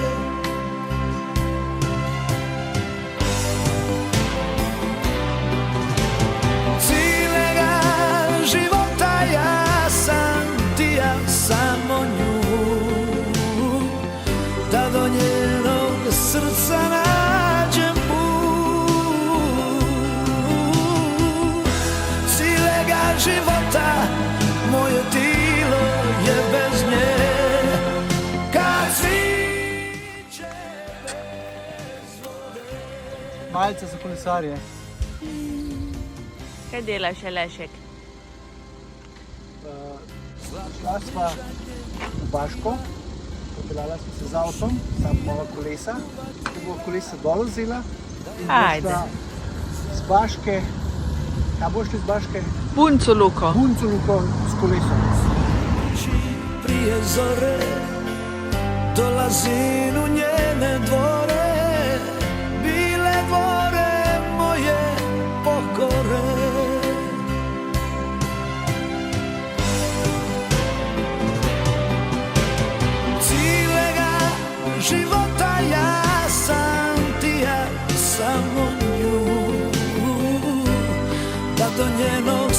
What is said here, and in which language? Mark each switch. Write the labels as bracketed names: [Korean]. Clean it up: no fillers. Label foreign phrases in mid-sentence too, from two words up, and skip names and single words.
[Croatian] Cilega života ja sam ti, ja samo nju, da do njenog srca nađem put. Cilega života moje tilo je bez nje, kad sviće bez vode. [Slovenian] Malce za kolesarje. Kaj delaš, Alešek? Šla sva v Baško, popeljala smo se z avtom, sam imala kolesa, ko bo kolesa dol vzela in Ajde. boš šla z Baške, kaj boš šli z Baške? Bunco Luko. Bunco Luko s kolesom. [Croatian] Prije zore dolazim u njene dvore, bile dvore moje pokore. Cilega života ja sam ti, ja samo nju, da do njeno